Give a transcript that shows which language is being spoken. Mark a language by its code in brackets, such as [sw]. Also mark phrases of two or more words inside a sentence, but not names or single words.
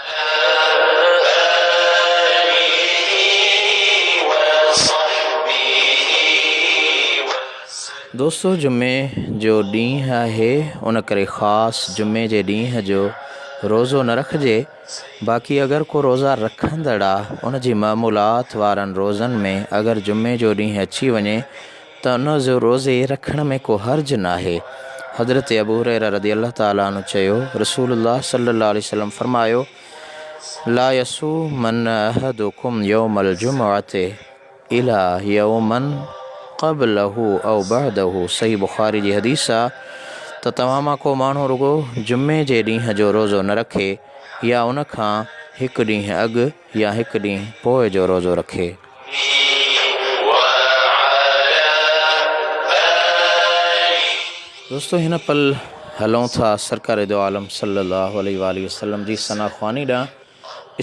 [sd] दोस्तो जुमे जो ॾींहुं आहे उन करे ख़ासि जुमे जे ॾींहं जो रोज़ो न रखिजे। बाक़ी अगरि को रोज़ा रखंदड़ आहे उन जी मामूलात वारनि रोज़नि में अगरि जुमे जो ॾींहुं अची वञे त उन जो रोज़े रखण में को हर्ज न आहे। हज़रत अबू हुरैरा [ar] رضي الله تعالى عنه [sd] चयो रसूलुल्लाह [ar] صلى الله عليه وسلم [sd] फरमायो [ar] لا يصومن أحدكم يوم الجمعة إلا يوما قبله أو بعده. [sd] सही बुखारी जी हदीस आहे त तव्हां मां को माण्हू रुगो जुमे जे ॾींहं जो रोज़ो न रखे या उन खां हिकु ॾींहुं अॻु या हिकु ॾींहुं पोइ जो रोज़ो रखे। दोस्तो हिन पल हलूं था सरकार दो आलम [ar] صلى الله عليه وسلم [sd] जी सना ख़्वानी ॾांहुं।